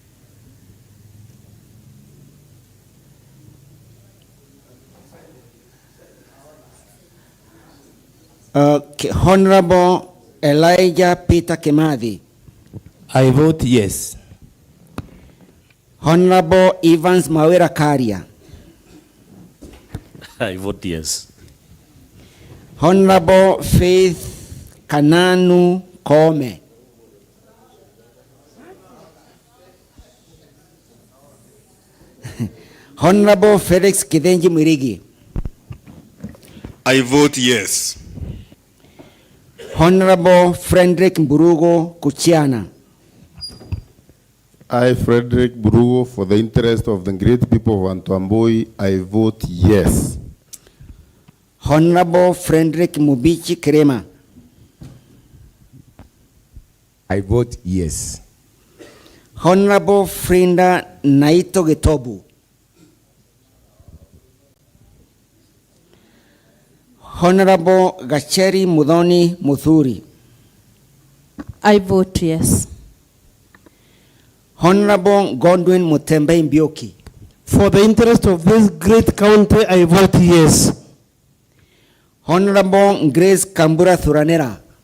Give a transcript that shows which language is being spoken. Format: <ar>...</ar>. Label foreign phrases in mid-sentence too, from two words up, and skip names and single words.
<en>Honorable Elijah Peter Kemadi. I vote yes. Honorable Evans Mawera Karia. I vote yes. Honorable Faith Kananu Kome. Honorable Felix Kidenji Mirigi. I vote yes. Honorable Frederick Mburugo Kuchiana. I, Frederick Burugo, for the interest of the great people of Antwamboi, I vote yes. Honorable Frederick Mubichi Krema. I vote yes. Honorable Frinda Naito Getobu. Honorable Gacheri Mudoni Muthuri. I vote yes. Honorable Godwin Mutembe Mbioki. For the interest of this great county, I vote yes. Honorable Grace Kambura Thuranera.</en>